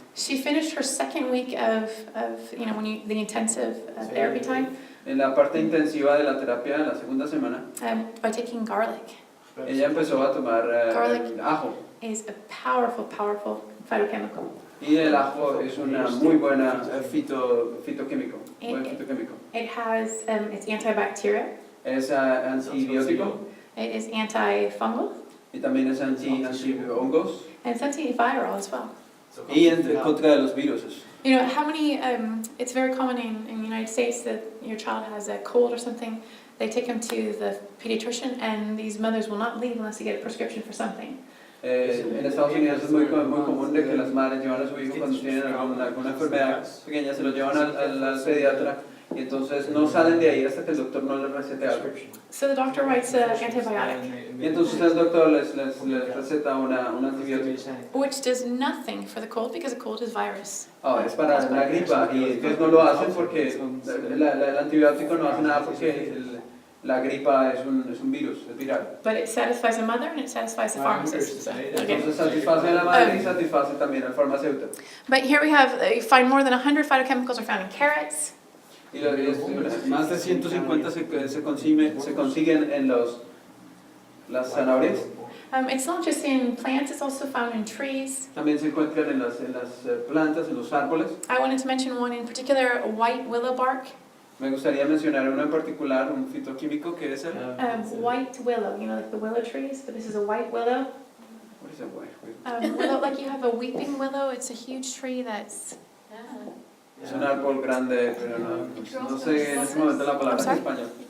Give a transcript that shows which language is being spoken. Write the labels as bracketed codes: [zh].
[en] she finished her second week of the intensive therapy time [es] en la parte intensiva de la terapia, en la segunda semana, [en] by taking garlic. [es] ella empezó a tomar [en] Garlic [es] ajo. [en] Is a powerful phytochemical. [es] Y el ajo es una muy buena fitoquímico. Buen fitoquímico. [en] It has it's antibacterial. [es] Es antibiótico. [en] It is antifungal. [es] Y también es anti-hongos. [en] And it's antiviral as well. [es] Y en contra de los virus. [en] You know, how many, it's very common in the United States that your child has a cold or something, they take them to the pediatrician and these mothers will not leave unless they get a prescription for something. [es] En Estados Unidos es muy común de que las madres llevan a su hijo cuando tienen alguna enfermedad pequeña, se lo llevan al pediatra y entonces no salen de ahí hasta que el doctor no les recete algo. [en] So the doctor writes an antibiotic. [es] Y entonces el doctor les receta un antibiótico. [en] Which does nothing for the cold because the cold is virus. [es] Es para la gripa y entonces no lo hacen porque el antibiótico no hace nada porque la gripa es un virus, es viral. [en] But it satisfies the mother and it satisfies the pharmacist. So, [es] Entonces satisface a la madre y satisface también al farmacéutico. [en] But here we have, you find more than 100 phytochemicals are found in carrots. [es] Y más de 150 se consiguen en las zanahorias. [en] It's not just in plants, it's also found in trees. [es] También se encuentran en las plantas, en los árboles. [en] I wanted to mention one in particular, white willow bark. [es] Me gustaría mencionar uno en particular, un fitoquímico que es el... [en] White willow, like the willow trees, but this is a white willow. What is a white willow? Willow, like you have a weeping willow, it's a huge tree that's... [es] Es un árbol grande, pero no sé en este momento la palabra en español.